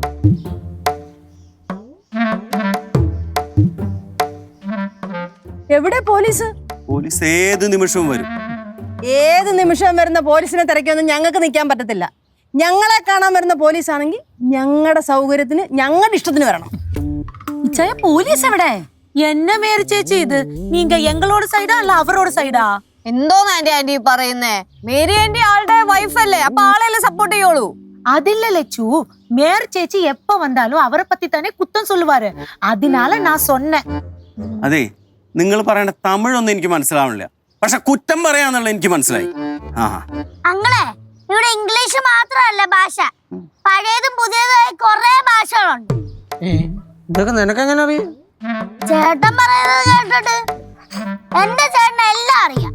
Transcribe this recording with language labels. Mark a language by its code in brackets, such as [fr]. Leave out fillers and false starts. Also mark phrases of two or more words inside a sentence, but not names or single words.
[ml] എവിടെ പോലീസ്? പോലീസ് ഏത് നിമിഷവും വരും. ഏത് നിമിഷം വരുന്ന പോലീസിനെ തിരക്കൊന്നും ഞങ്ങൾക്ക് നിൽക്കാൻ പറ്റത്തില്ല. ഞങ്ങളെ കാണാൻ വരുന്ന പോലീസ് ആണെങ്കിൽ ഞങ്ങളുടെ സൗകര്യത്തിന് ഞങ്ങളുടെ ഇഷ്ടത്തിന് വരണം. ഇച്ചായ പോലീസ് எവിടെ? என்ன மேரி ചേച്ചി ഇത്? [ta] நீங்க எங்களோட சைடா இல்ல அவரோட சைடா? [ml] എന്തോന്ന് ആന്റി പറയുന്നേ? മേരി ആന്റി ആളുടെ വൈഫല്ലേ, അപ്പൊ ആളെയല്ലേ സപ്പോർട്ട് ചെയ്യുള്ളൂ. [ta] அதில்ல லட்சு, மேரி ചേച്ചി எப்ப வந்தாலும் அவரை பத்தி தானே குத்தம் சொல்லுவாரு. அதனால நான் சொன்னேன். [ml] അതെ, നിങ്ങൾ പറയേണ്ട തമിഴൊന്നും എനിക്ക് മനസ്സിലാവണില്ല, പക്ഷെ കുറ്റം പറയാന്നുള്ള എനിക്ക് മനസ്സിലായി. ആ അങ്ങളെ, ഇവിടെ ഇംഗ്ലീഷ് മാത്രമല്ല ഭാഷ, പഴയതും പുതിയതായ കുറെ ഭാഷകളുണ്ട്. ഇതൊക്കെ നിനക്കെങ്ങനെ അറിയാം? ചേട്ടൻ പറയുന്നത് കേട്ടിട്ട് എന്റെ ചേട്ടന് എല്ലാം അറിയാം.